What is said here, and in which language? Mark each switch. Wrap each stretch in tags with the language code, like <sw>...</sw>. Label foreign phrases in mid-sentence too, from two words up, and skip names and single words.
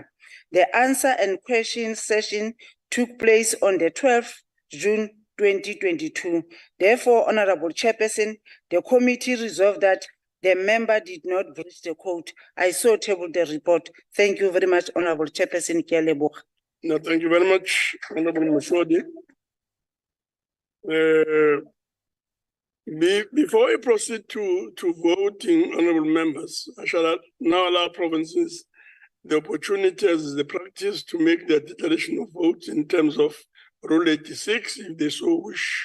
<en>The answer and question session took place on the 12th June 2022. Therefore, Honourable Chairperson, the committee resolved that the member did not breach the code. I so table the report. Thank you very much, Honourable Chairperson.</en> <tn>Ke a leboga.</tn> <en>No, thank you very much, Honourable Mashodi. Before we proceed to voting, Honourable members, I shall now allow provinces the opportunity as the practice to make their declaration of votes in terms of Rule 86, if they so wish.</en>